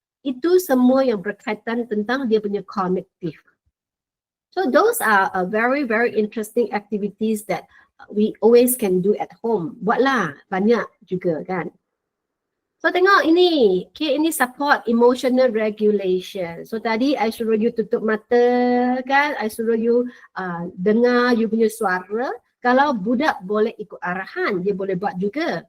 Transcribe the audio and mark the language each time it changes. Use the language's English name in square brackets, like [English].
[Malay] Itu semua yang berkaitan tentang dia punya cognitive. [English] So those are very, very interesting activities that we always can do at home. [Malay] Buatlah, banyak juga kan. So tengok ini, okay, ini [English] support emotional regulation. [Malay] So tadi I suruh you tutup mata kan, I suruh you dengar you punya suara. Kalau budak boleh ikut arahan, dia boleh buat juga.